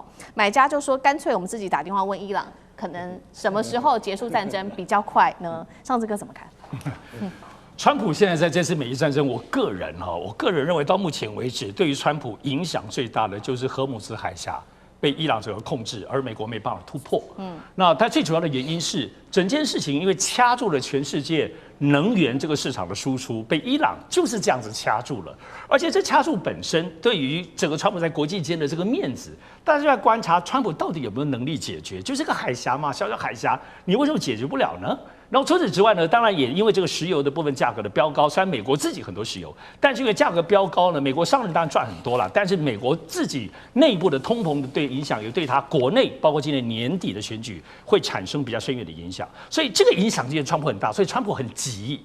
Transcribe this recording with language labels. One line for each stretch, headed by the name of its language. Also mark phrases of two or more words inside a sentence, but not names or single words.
Chinese: 買家就說，乾脆我们自己打電話問伊朗，可能什麼時候結束戰爭比較快呢？上志哥怎麼看？川普現在在這次美伊戰爭，我個人認為到目前為止，對於川普影響最大的就是荷姆茲海峽被伊朗整個控制，而美國沒辦法突破。那它最主要的原因是整件事情因為掐住了全世界能源這個市場的輸出，被伊朗就是這樣子掐住了。而且這掐住本身對於整個川普在國際間的這個面子，大家就在觀察川普到底有沒有能力解決，就是個海峽嘛，小小海峽，你為什麼解決不了呢？然後除此之外呢，當然也因為這個石油的部分價格的飆高，雖然美國自己很多石油，但是因為價格飆高呢，美國商人當然賺很多了，但是美國自己內部的通膨的對影響，也對他國內包括今年年底的選舉會產生比較深遠的影響，所以這個影響今年川普很大，所以川普很急。